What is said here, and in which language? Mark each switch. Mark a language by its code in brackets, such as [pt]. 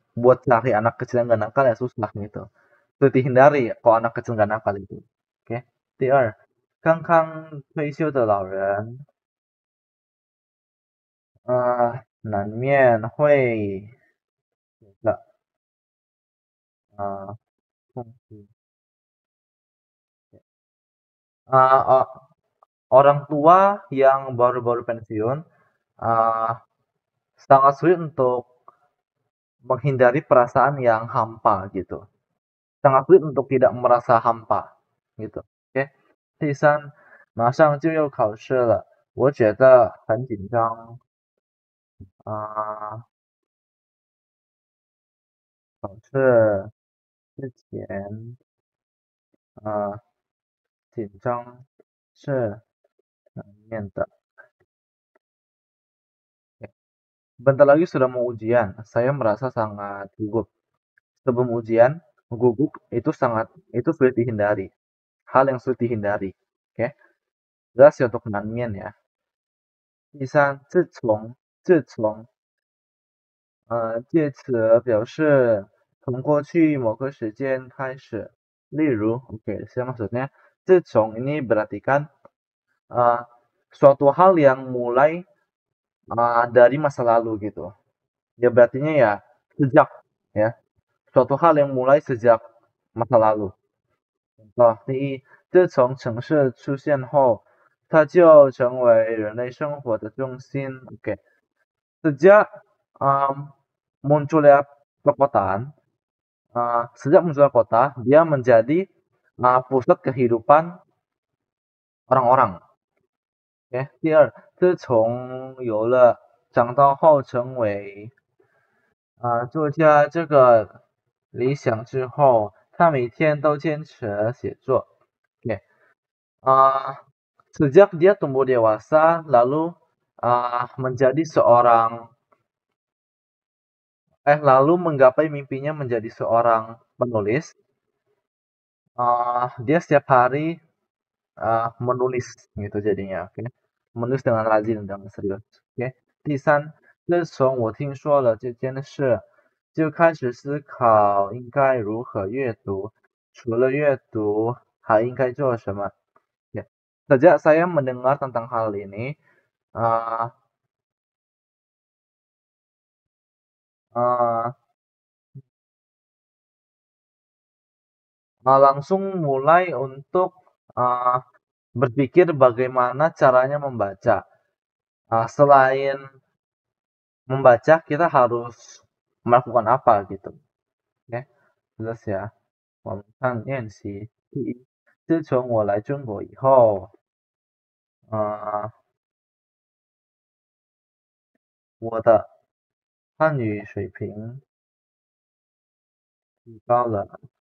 [id] Buat cari anak kecil yang gak nakal ya susah gitu. Itu dihindari kalau anak kecil gak nakal itu. Oke. [zh] 第二，刚刚退休的老人，难免会的空虚。 [id] Orang tua yang baru-baru pensiun sangat sulit untuk menghindari perasaan yang hampa gitu. Sangat sulit untuk tidak merasa hampa gitu. [zh] OK，第三，马上就要考试了，我觉得很紧张啊。考试之前紧张是难免的。 [id] Bentar lagi sudah mau ujian, saya merasa sangat gugup. Sebelum ujian, gugup itu sulit dihindari. Hal yang sulit dihindari. Oke, jelas ya untuk nanmian ya. [zh] 第三，自从介词表示从过去某个时间开始。例如， [id] oke, saya maksudnya 自从 ini berarti kan suatu hal yang mulai dari masa lalu gitu. Ya berartinya ya sejak ya. Suatu hal yang mulai sejak masa lalu. [zh] Contoh, 第一，自从城市出现后，它就成为人类生活的中心。 [id] Oke, sejak munculnya perkotaan, sejak munculnya kota, dia menjadi pusat kehidupan orang-orang. [zh] 第二，自从有了长大后成为作家这个理想之后，他每天都坚持写作。 [id] Sejak dia tumbuh dewasa, lalu menjadi seorang lalu menggapai mimpinya menjadi seorang penulis. Dia setiap hari menulis gitu jadinya, oke. Menulis dengan rajin dengan serius, oke. [zh] 第三，自从我听说了这件事，就开始思考应该如何阅读，除了阅读还应该做什么。 [id] Ya. Sejak saya mendengar tentang hal ini, uh, uh, langsung mulai untuk berpikir bagaimana caranya membaca. Selain membaca, kita harus melakukan apa gitu. Oke, jelas ya. [zh] 我们看练习。第一，自从我来中国以后，我的汉语水平提高了。